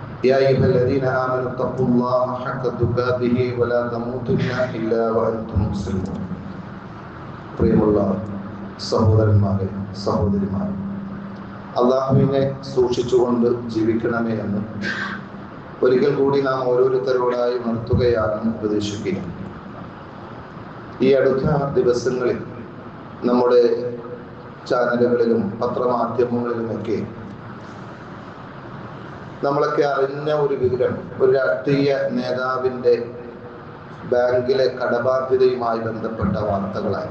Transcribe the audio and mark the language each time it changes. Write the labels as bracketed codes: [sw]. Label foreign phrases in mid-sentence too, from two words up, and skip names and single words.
[ar] يا أيها الذين آمنوا اتقوا الله حق تقاته ولا تموتن إلا وأنتم مسلمون. [ml] പ്രിയമുള്ള സഹോദരന്മാരെ, സഹോദരിമാരെ, അള്ളാഹുവിനെ സൂക്ഷിച്ചുകൊണ്ട് ജീവിക്കണമേ എന്ന് ഒരിക്കൽ കൂടി നാം ഓരോരുത്തരോടായി ഉണർത്തുകയാണ്, ഉപദേശിക്കുക. ഈ അടുത്ത ദിവസങ്ങളിൽ നമ്മുടെ ചാനലുകളിലും പത്രമാധ്യമങ്ങളിലുമൊക്കെ നമ്മളൊക്കെ അറിഞ്ഞ ഒരു വിവരം, ഒരു രാഷ്ട്രീയ നേതാവിൻ്റെ ബാങ്കിലെ കടബാധ്യതയുമായി ബന്ധപ്പെട്ട വാർത്തകളായി.